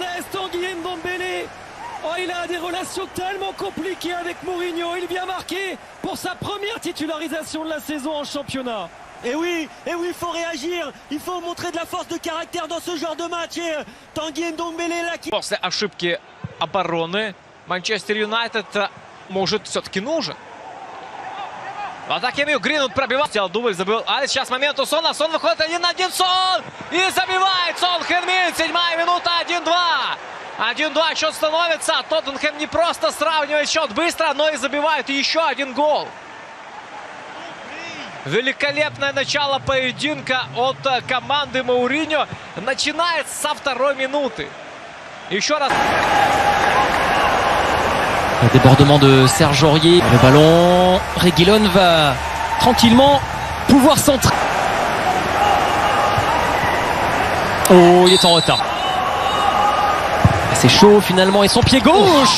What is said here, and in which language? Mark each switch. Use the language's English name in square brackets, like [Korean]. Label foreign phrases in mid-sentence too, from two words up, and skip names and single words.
[French] Tanguy Ndombele, oh, il a des relations tellement compliquées avec Mourinho. Il vient marquer pour sa première titularisation de la saison en championnat. Et oui, il faut réagir. Il faut montrer de la force de caractère dans ce genre de match. Et Tanguy Ndombele là qui... [Russian] После ошибки обороны Манчестер Юнайтед может все-таки нужен. В атаке Мью Гринвуд пробивал. Сделал дубль, забыл. А сейчас момент у Сона. Сон выходит 1-1. Сон! И забивает Сон Хен-Мин. 7-я минута. 1-2. 1-2 счет становится. Тоттенхэм не просто сравнивает счет быстро, но и забивает еще один гол. Великолепное начало поединка от команды Мауриньо. Начинается со второй минуты. Еще раз. [French] Le débordement de Serge Aurier. Le ballon, Reguilón va tranquillement pouvoir centrer. Oh, il est en retard. C'est chaud finalement et son pied gauche.